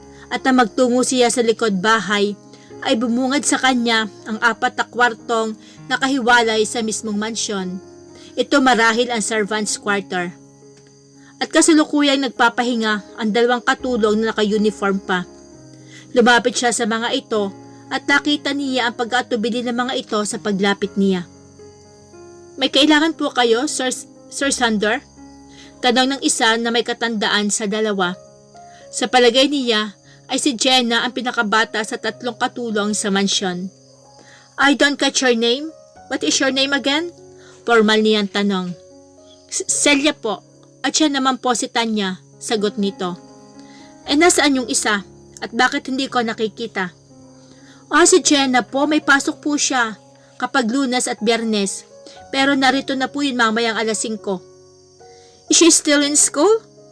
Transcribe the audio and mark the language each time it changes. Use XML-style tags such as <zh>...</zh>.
<tl>At nang magtungo siya sa likod bahay, ay bumungad sa kanya ang 4 na kwartong nakahiwalay sa mismong mansyon. Ito marahil ang servants' quarter. At kasalukuyang nagpapahinga ang 2 katulong na naka-uniform pa. Lumapit siya sa mga ito at nakita niya ang pag-aatubili ng mga ito sa paglapit niya. May kailangan po kayo, Sir Sander? Tanong ng isa na may katandaan sa 2. Sa palagay niya, ay si Jenna ang pinakabata sa 3 katulong sa mansyon.</tl> <en>I don't catch your name. What is your name again?</en> <tl>Formal niyang tanong. Celia po, At siya naman po si Tanya, sagot nito. Nasaan yung isa? At bakit hindi ko nakikita? Si Jenna po, may pasok po siya kapag Lunes at Biyernes. Pero narito na po yun mamayang alas 5.</tl> <en>Is she still in school?</en>